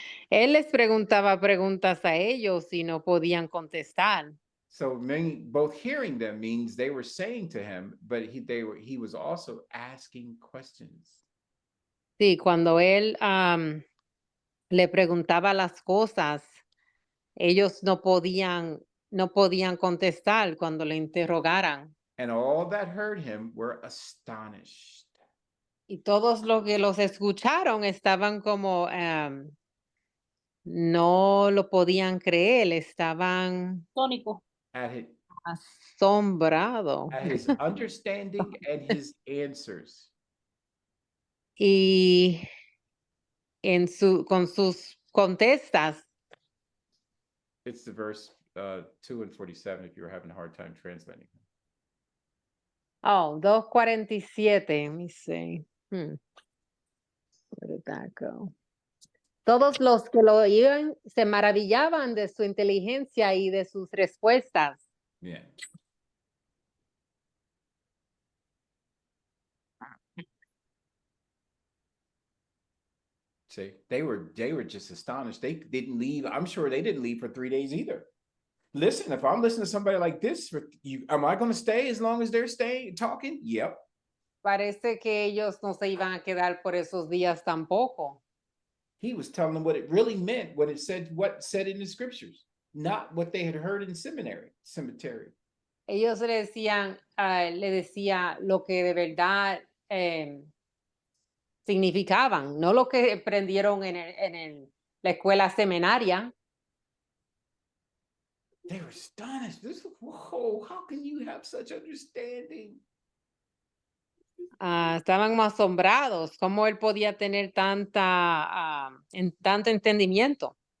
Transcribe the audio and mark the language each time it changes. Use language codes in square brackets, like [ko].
[es] Él les preguntaba preguntas a ellos y no podían contestar. [en] So both hearing them means they were saying to him, but he was also asking questions. [es] Sí, cuando él le preguntaba las cosas, ellos no podían contestar cuando le interrogaran. [en] And all that heard him were astonished. [es] Y todos los que los escucharon estaban como, no lo podían creer, estaban Tónico. [en] at his, [es] asombrados. [en] at his understanding and his answers. [es] Y con sus contestas. [en] It's the verse 2 and 47 if you were having a hard time translating. Oh, 2:47. Let me see. Where did that go? [es] Todos los que lo oían se maravillaban de su inteligencia y de sus respuestas. [en] Yeah. See, they were just astonished. They didn't leave. I'm sure they didn't leave for 3 days either. Listen, if I'm listening to somebody like this, am I going to stay as long as they're staying talking? Yep. [es] Parece que ellos no se iban a quedar por esos días tampoco. [en] He was telling them what it really meant, what said in the scriptures, not what they had heard in cemetery. [es] Ellos le decía lo que de verdad significaban, no lo que aprendieron en la escuela seminaria. [en] They were astonished. Whoa, how can you have such understanding? [es] Estaban asombrados, cómo él podía tener tanto entendimiento.